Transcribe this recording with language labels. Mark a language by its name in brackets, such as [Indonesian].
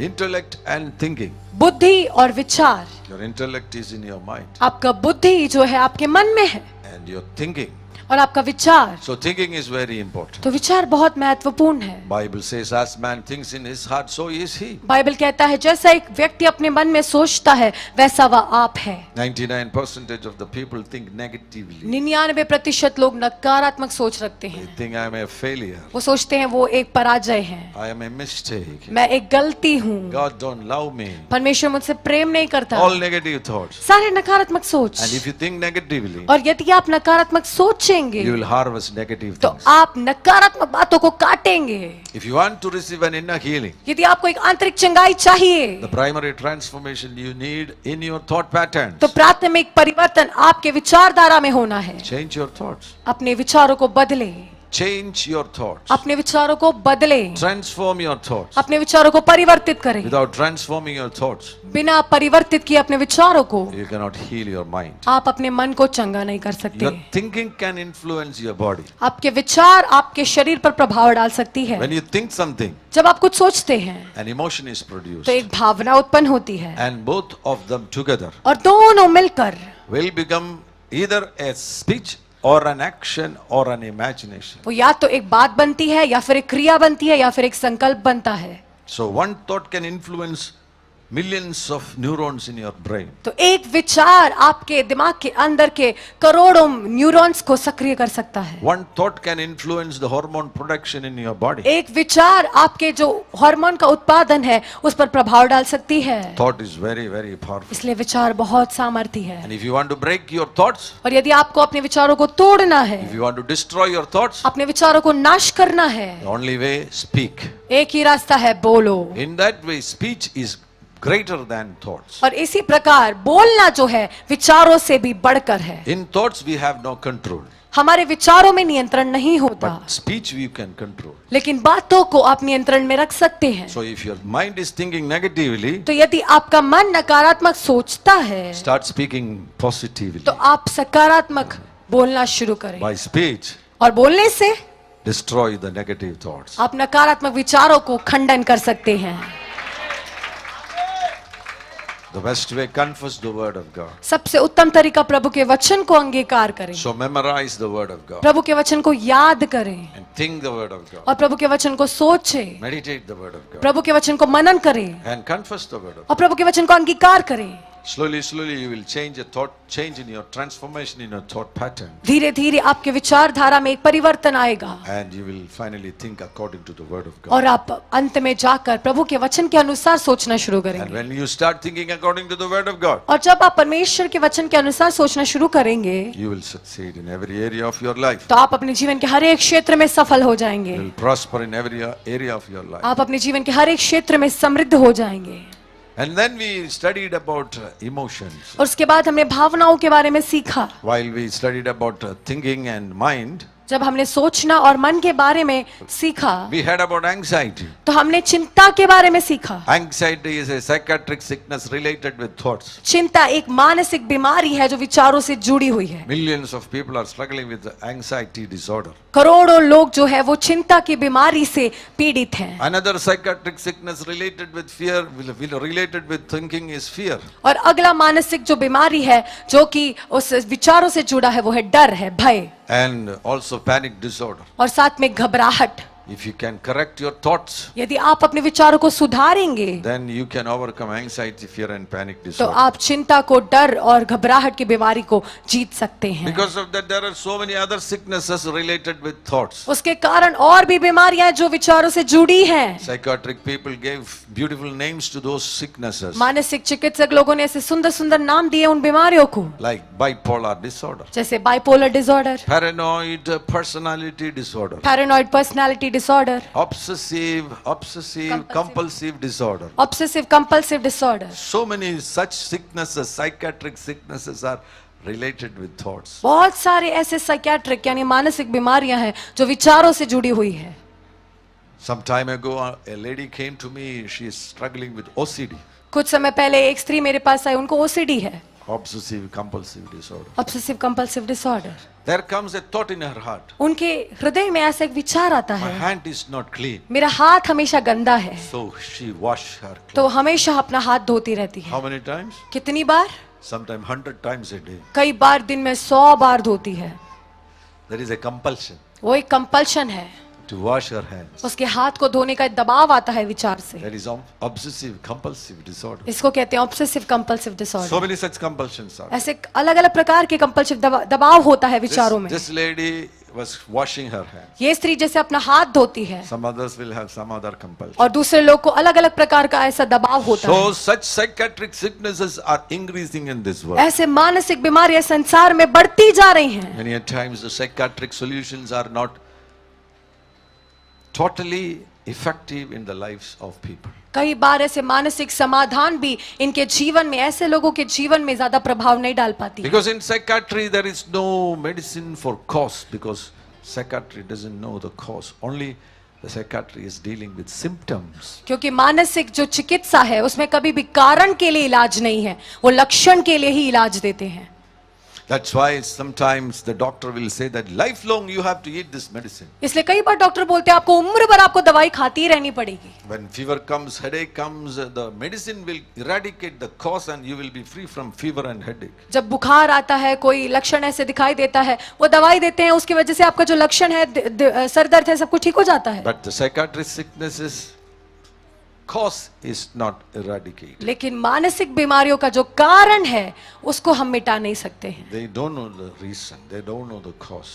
[English] Intellect and thinking. [Hindi] बुद्धि और विचार। [English] Your intellect is in your mind [Hindi] आपका बुद्धि जो है आपके मन में है [English] and your thinking. [Hindi] और आपका विचार। [English] So thinking is very important. [Hindi] तो विचार बहुत महत्वपूर्ण है। [English] Bible says, as man thinks in his heart, so is he. [Hindi] Bible कहता है जैसा एक व्यक्ति अपने मन में सोचता है वैसा वह आप है। [English] 99% of the people think negatively. [Hindi] 99% लोग नकारात्मक सोच रखते [English] They [Hindi] हैं। [English] think I am a failure. [Hindi] वो सोचते हैं वो एक पराजय है, [English] I am a mistake. [Hindi] मैं एक गलती हूँ, [English] God don't love me. [Hindi] परमेश्वर मुझसे प्रेम नहीं करता। [English] All negative thoughts. [Hindi] सारे नकारात्मक सोच। [English] And if you think negatively, [Hindi] और यदि आप नकारात्मक सोचेंगे [English] you will harvest negative [Hindi] तो [English] things. [Hindi] आप नकारात्मक बातों को काटेंगे। [English] If you want to receive an inner healing, [Hindi] यदि आपको एक आंतरिक चंगाई चाहिए [English] the primary transformation you need in your thought patterns. [Hindi] तो प्राथमिक परिवर्तन आपके विचारधारा में होना है। [English] Change your thoughts. [Hindi] अपने विचारों को बदले, [English] Change your thoughts. [Hindi] अपने विचारों को बदले, [English] Transform your thoughts. [Hindi] अपने विचारों को परिवर्तित करें। [English] Without transforming your thoughts, [Hindi] बिना परिवर्तित किए अपने विचारों को [English] you cannot heal your mind. [Hindi] आप अपने मन को चंगा नहीं कर सकते। [English] Your thinking can influence your body. [Hindi] आपके विचार आपके शरीर पर प्रभाव डाल सकती है। [English] When you think something, [Hindi] जब आप कुछ सोचते हैं [English] an emotion is produced. [Hindi] तो एक भावना उत्पन्न होती है [English] And both of them together [Hindi] और दोनों मिलकर [English] will become either a speech or an action or an imagination. [Hindi] वो या तो एक बात बनती है या फिर एक क्रिया बनती है या फिर एक संकल्प बनता है। [English] So one thought can influence millions of neurons in your brain. [Hindi] तो एक विचार आपके दिमाग के अंदर के करोड़ों न्यूरॉन्स को सक्रिय कर सकता है। [English] One thought can influence the hormone production in your body. [Hindi] एक विचार आपके जो हार्मोन का उत्पादन है उस पर प्रभाव डाल सकती है। [English] Thought is very, very powerful. [Hindi] इसलिए विचार बहुत सामर्थ्य है। [English] And if you want to break your thoughts, [Hindi] और यदि आपको अपने विचारों को तोड़ना है, [English] if you want to destroy your thoughts, [Hindi] अपने विचारों को नाश करना है, [English] the only way, speak. [Hindi] एक ही रास्ता है, बोलो। [English] In that way, speech is greater than thoughts. [Hindi] और इसी प्रकार बोलना जो है विचारों से भी बढ़कर है। [English] In thoughts, we have no control. [Hindi] हमारे विचारों में नियंत्रण नहीं होता, [English] But speech we can control. [Hindi] लेकिन बातों को आप नियंत्रण में रख सकते हैं। [English] So if your mind is thinking negatively, [Hindi] तो यदि आपका मन नकारात्मक सोचता है [English] start speaking positively. [Hindi] तो आप सकारात्मक बोलना शुरू करें [English] By speech, [Hindi] और बोलने से [English] destroy the negative thoughts. [Hindi] आप नकारात्मक विचारों को खंडन कर सकते हैं। [English] The best way, confess the word of God. [Hindi] सबसे उत्तम तरीका प्रभु के वचन को अंगीकार करें, [English] So memorize the word of God [Hindi] प्रभु के वचन को याद करें [English] and think the word of God. [Hindi] और प्रभु के वचन को सोचें, [English] Meditate the word of God [Hindi] प्रभु के वचन को मनन करें [English] and confess the word of God. [Hindi] और प्रभु के वचन को अंगीकार करें। [English] Slowly, slowly, you will change in your transformation in your thought pattern, [Hindi] धीरे धीरे आपके विचारधारा में एक परिवर्तन आएगा [English] and you will finally think according to the Word of God. [Hindi] और आप अंत में जाकर प्रभु के वचन के अनुसार सोचना शुरू [English] And [Hindi] करेंगे। [English] when you start thinking according to the Word of God, [Hindi] और जब आप परमेश्वर के वचन के अनुसार सोचना शुरू करेंगे [English] you will succeed in every area of your life. [Hindi] तो आप अपने जीवन के हर एक क्षेत्र में सफल हो जाएंगे। [English] You will prosper in every area of your life. [Hindi] आप अपने जीवन के हर एक क्षेत्र में समृद्ध हो जाएंगे। [English] And then we studied about emotions. [Hindi] और उसके बाद हमने भावनाओं के बारे में सीखा। [English] While we studied about thinking and mind, [Hindi] जब हमने सोचना और मन के बारे में सीखा [English] we heard about anxiety. [Hindi] तो हमने चिंता के बारे में सीखा। [English] Anxiety is a psychiatric sickness related with thoughts. [Hindi] चिंता एक मानसिक बीमारी है जो विचारों से जुड़ी हुई है। [English] Millions of people are struggling with anxiety disorder. [Hindi] करोड़ों लोग जो है वो चिंता की बीमारी से पीड़ित हैं। [English] Another psychiatric sickness related with fear, related with thinking is fear. [Hindi] और अगला मानसिक जो बीमारी है जो कि उस विचारों से जुड़ा है वो है डर है, भय [English] And also panic disorder. [Hindi] और साथ में घबराहट। [English] If you can correct your thoughts, [Hindi] यदि आप अपने विचारों को सुधारेंगे [English] then you can overcome anxiety, fear and panic [Hindi] तो [English] disorder. [Hindi] आप चिंता को, डर और घबराहट की बीमारी को जीत सकते हैं। [English] Because of that, there are so many other sicknesses related with thoughts. [Hindi] उसके कारण और भी बीमारियां जो विचारों से जुड़ी हैं। [English] Psychiatric people gave beautiful names to those sicknesses, [Hindi] मानसिक चिकित्सक लोगों ने ऐसे सुंदर सुंदर नाम दिए उन बीमारियों को, [English] like bipolar disorder, [Hindi] जैसे bipolar disorder, [English] paranoid personality disorder, [Hindi] paranoid personality disorder, [English] obsessive compulsive disorder. [Hindi] Obsessive compulsive disorder. [English] So many such sicknesses, psychiatric sicknesses, are related with thoughts. [Hindi] बहुत सारे ऐसे साइकियाट्रिक यानी मानसिक बीमारियां हैं जो विचारों से जुड़ी हुई है। [English] Some time ago, a lady came to me. She is struggling with OCD, [Hindi] कुछ समय पहले एक स्त्री मेरे पास आई, उनको ओसीडी है, [English] obsessive compulsive disorder. [Hindi] Obsessive compulsive disorder. [English] There comes a thought in her heart. [Hindi] उनके हृदय में ऐसा एक विचार आता [English] My [Hindi] है, [English] hand is not clean. [Hindi] मेरा हाथ हमेशा गंदा है, [English] So she washed her [Hindi] तो [English] clothes. [Hindi] हमेशा अपना हाथ धोती रहती है। [English] How many times? [Hindi] कितनी बार? [English] Sometimes 100 times a day. [Hindi] कई बार दिन में 100 बार धोती है। [English] There is a compulsion [Hindi] वो एक कंपल्शन है, [English] to wash her hands. [Hindi] उसके हाथ को धोने का एक दबाव आता है विचार से। [English] That is obsessive compulsive disorder. [Hindi] इसको कहते हैं obsessive compulsive [English] So [Hindi] disorder. [English] many such compulsions are. [Hindi] ऐसे अलग अलग प्रकार के कंपल्सिव दबाव होता है विचारों में। [English] This lady was washing her hands. [Hindi] ये स्त्री जैसे अपना हाथ धोती है [English] Some others will have some other compulsion. [Hindi] और दूसरे लोग को अलग अलग प्रकार का ऐसा दबाव होता [English] So [Hindi] है। [English] such psychiatric sicknesses are increasing in this world. [Hindi] ऐसे मानसिक बीमारियां संसार में बढ़ती जा रही हैं। [English] Many a times the psychiatric solutions are not totally effective in the lives of people. [Hindi] कई बार ऐसे मानसिक समाधान भी इनके जीवन में, ऐसे लोगों के जीवन में ज्यादा प्रभाव नहीं डाल पाती। [English] Because in psychiatry there is no medicine for cause, because psychiatry doesn't know the cause. Only the psychiatry is dealing with symptoms. [Hindi] क्योंकि मानसिक जो चिकित्सा है उसमें कभी भी कारण के लिए इलाज नहीं है, वो लक्षण के लिए ही इलाज देते हैं। [English] That's why sometimes the doctor will say that lifelong you have to eat this medicine. [Hindi] इसलिए कई बार डॉक्टर बोलते हैं आपको उम्र भर आपको दवाई खाती ही रहनी पड़ेगी। [English] When fever comes, headache comes, the medicine will eradicate the cause and you will be free from fever and headache. [Hindi] जब बुखार आता है, कोई लक्षण ऐसे दिखाई देता है, वो दवाई देते हैं, उसकी वजह से आपका जो लक्षण है, सर दर्द है, सब कुछ ठीक हो जाता है। [English] But the psychiatric sicknesses cause is not eradicated. [Hindi] लेकिन मानसिक बीमारियों का जो कारण है उसको हम मिटा नहीं सकते हैं, [English] They don't know the reason. They don't know the cause.